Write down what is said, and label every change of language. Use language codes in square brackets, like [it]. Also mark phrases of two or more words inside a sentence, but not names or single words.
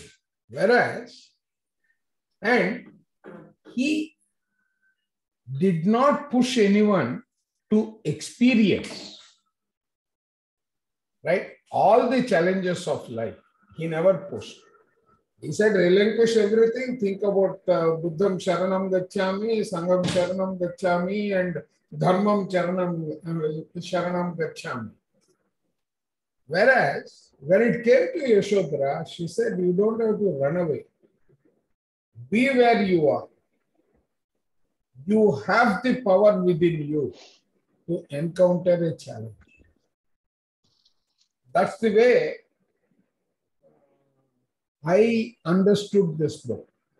[en] Whereas, and he did not push anyone to experience, right? All the challenges of life, he never pushed. He said, relinquish everything, think about [pi] Buddham Sharanam Gacchami, Sangam Sharanam Gacchami, [en] and [pi] Dharmam Sharanam Gacchami. [en] Whereas, when it came to Yashodhara, she said, you don't have to run away. Be where you are. You have the power within you to encounter a challenge. That's the way I understood this book.